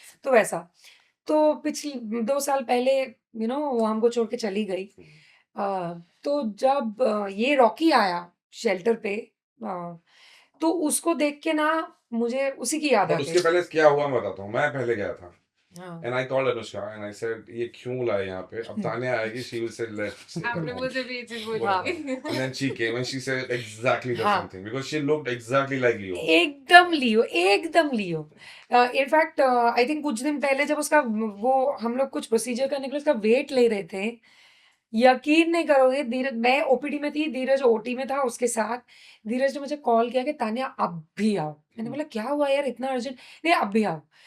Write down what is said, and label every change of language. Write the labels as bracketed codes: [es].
[hi] तो वैसा तो पिछले 2 साल पहले वो हमको छोड़ के चली गई। तो जब ये रॉकी आया शेल्टर पे, तो उसको देख के ना मुझे उसी की याद आ But उसके गई। पहले क्या हुआ मैं बताता हूँ। मैं पहले गया था हाँ। [en] and I called Anushka and I said [hi] ये क्यों लाए यहाँ पे? अब तान्या आएगी, [en] she will say let's take her [hi] आपने [en] home. [hi] मुझे भी ये चीज हाँ। बोली। [en] And then she came and she said exactly the [hi] हाँ। [en] same thing because she looked exactly like you. [hi] एकदम लियो। [en] in fact I think [hi] कुछ दिन पहले जब उसका वो हम लोग कुछ प्रोसीजर करने के लिए उसका वेट ले रहे थे, यकीन नहीं करोगे, धीरज, मैं ओपीडी में थी, धीरज ओटी में था उसके साथ। धीरज ने मुझे कॉल किया कि तान्या अब भी आओ। मैंने बोला क्या हुआ यार इतना अर्जेंट? नहीं अब भी आओ।